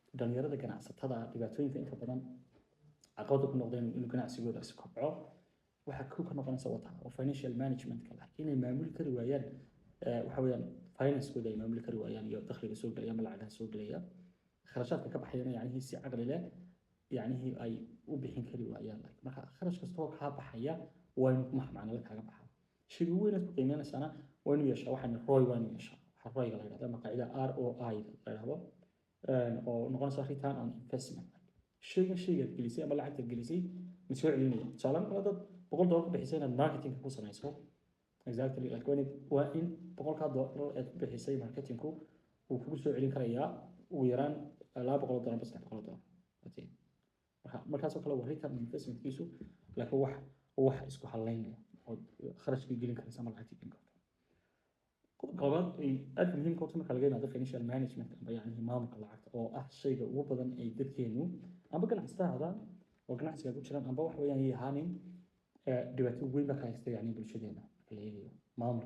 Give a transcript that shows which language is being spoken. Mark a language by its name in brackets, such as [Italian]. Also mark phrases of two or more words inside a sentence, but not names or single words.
[Somali] dhalinyarada ganacsatada dhibaatooyinka inta badan caqabada ku noqdeen inuu ganacsigooda si kobco waxa ku ka noqonaysa wata oo [English] financial management [Somali] kala inay maamuli kari waayaan waxa weeyaan finance-kooda ay maamuli kari waayaan iyo dakhliga soo galaya ama lacagaha soo galaya kharashaadka ka baxayana yacni si caqli leh yacni ay u bixin kari waayaan marka kharash kasta oo ka baxaya waa inuu macno la kaaga baxaa shayga weyn ee ku qiimeynaysaana waa inuu yeeshaa waxaan ROI waa inuu yeeshaa waxa ROI-ga la yiraahdo ama qaacida ROI la yiraahdo oo noqonaysa [English] return on investment [Somali] shayga gelisay ama lacagta gelisay ma soo celinaya tusaale kale dad $100 ku bixisay inaad marketing ku samayso [English] exactly like [Somali] waa in $100 aad ku bixisay marketingku uu kugu soo celin karayaa ugu yaraan $200 bas $300 markaasoo kale waa [English] return on investmentkiisu [Somali] laakiin wax isku halaynaya oo kharashka gelin karaysa ama lacagta gelin karto qodobad ay aad muhiim u tahay marka laga yimaado [English] financial management [Somali] ama yacni maamulka lacagta oo ah shayga ugu badan ay dadkeenu amba ganacsatada oo ganacsiga ku jiraan amba wax weeyaan yahanin dhibaato weyn baa ka haysta yacni bulshadeena la eegayo maamulka